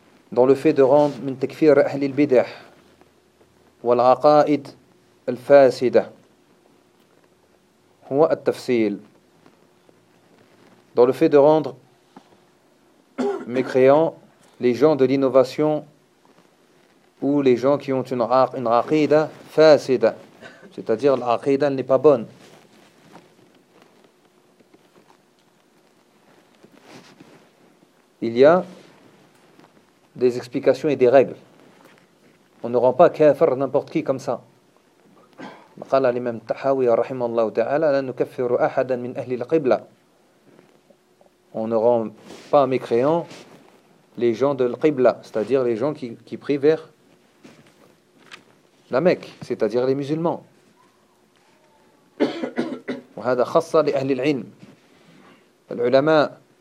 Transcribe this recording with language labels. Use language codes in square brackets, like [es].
[fr] dans le fait de rendre [ar] min takfir Ahl al bid'ah wal aqa'id al fasida, huwa al tafsil, [fr] dans le fait de rendre mécréants les gens de l'innovation ou les gens qui ont une aqida fasida, c'est-à-dire l'aqida n'est pas bonne. Il y a des explications et des règles. On ne rend pas kafir n'importe qui comme ça. [ar] قال الإمام الطحاوي رحمه الله تعالى لا نكفر أحدا من أهل القبلة. [fr] On ne rend pas mécréants les gens de l'Qibla, c'est-à-dire les gens qui prient vers la Mecque, c'est-à-dire les musulmans. [ar] وهذا خاصة لأهل العلم. العلماء.